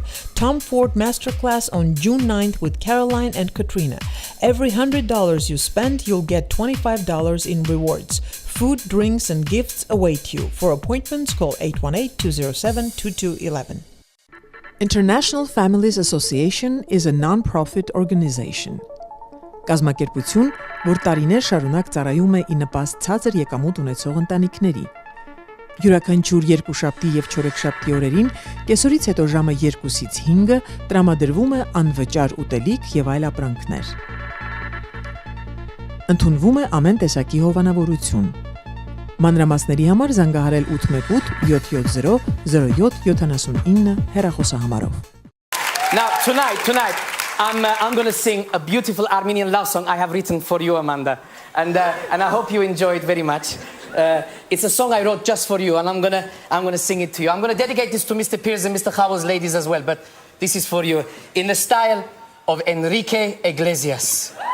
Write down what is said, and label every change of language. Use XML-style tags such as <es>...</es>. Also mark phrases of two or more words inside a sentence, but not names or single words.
<en>Tom Ford Masterclass on June 9th with Caroline and Katrina. Every $100 you spend, you'll get $25 in rewards. Food, drinks, and gifts await you. For appointments, call 818-207-2211. International Families Association is a non-profit organization.</en> <hy>Կազմակերպություն, որ տարիներ շարունակ ծառայում է ի նպաստ ցածր եկամուտ ունեցող ընտանիքների։ Յուրաքանչյուր երկուշաբթի եւ չորեքշաբթի օրերին կեսօրից հետո ժամը 2-ից 5-ը տրամադրվում է անվճար ուտելիք եւ այլ ապրանքներ։ Ընդունվում է ամեն տեսակի հովանավորություն։ Մանրամասների համար զանգահարել 818 770 0779 հեռախոսահամարով։</hy> <en>Now, tonight, I'm going to sing a beautiful Armenian love song I have written for you, Amanda. And I hope you enjoy it very much. It's a song I wrote just for you, and I'm gonna sing it to you. I'm gonna dedicate this to Mr. Pierce and Mr. Howell's ladies as well, but this is for you in the style of Enrique Iglesias.</en>